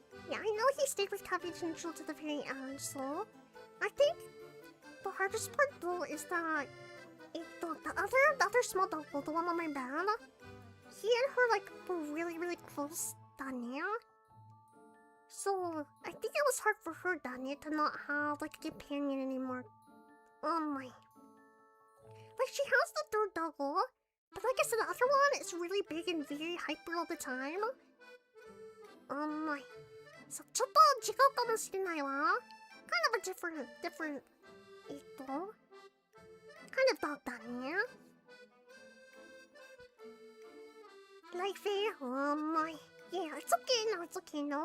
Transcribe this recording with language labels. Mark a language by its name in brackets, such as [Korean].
[English] Yeah, I know he stayed with Café Central to the very end, so I think the hardest part though is that the other small dog, the one on my bed, he and her like were really, really close, Daniel. So I think it was hard for her, Daniel, to not have like a companion anymore. Like she has the 3rd doggo, but like I said, the other one is really big and very hyper all the time. [Japanese] So ちょっと違うかもしれないわ. [English] Kind of a different, kind of dog, Daniel. Like very, yeah, it's okay now.